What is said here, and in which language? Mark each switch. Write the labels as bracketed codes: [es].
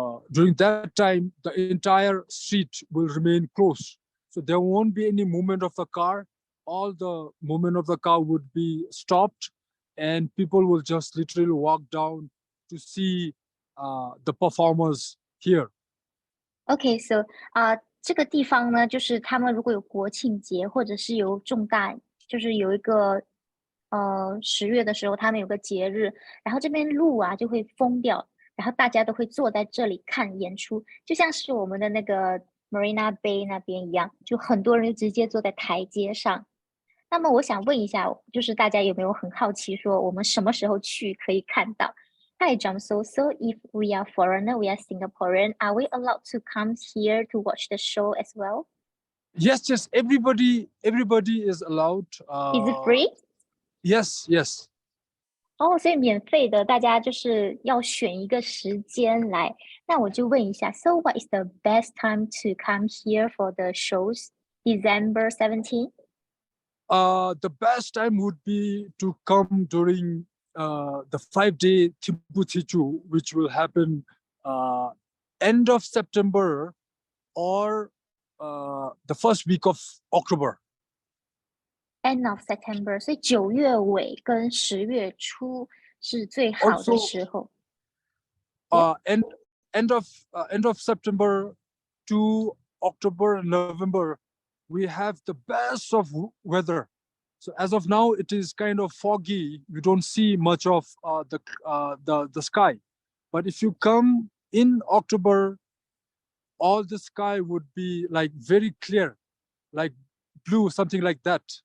[en] During that time, the entire street will remain closed. So there won't be any movement of the car. All the movement of the car would be stopped, and people will just literally walk down to see the performers here. Okay, so [zh] 这个地方呢，就是他们如果有国庆节，或者是有重大，就是有一个10月的时候，他们有个节日，然后这边路啊就会封掉，然后大家都会坐在这里看演出，就像是我们的那个 Marina Bay 那边一样，就很多人就直接坐在台阶上。那么我想问一下，就是大家有没有很好奇，说我们什么时候去可以看到？Hi, Jamso. [en] So if we are foreigner, we are Singaporean, are we allowed to come here to watch the show as well? Yes, everybody is allowed. Is it free? Yes. [zh] 哦，所以免费的，大家就是要选一个时间来。那我就问一下 [en] ，So what is the best time to come here for the shows? December 17? The best time would be to come during the 5-day Thimphu Thichu, which will happen end of September or the first week of October. End of September， [zh] 所以9月尾跟10月初是最好的时候。 [en] End of September to October and November, we have the best of weather. So as of now, it is kind of foggy. We don't see much of the sky. But if you come in October, all the sky would be like very clear, like blue, something like that.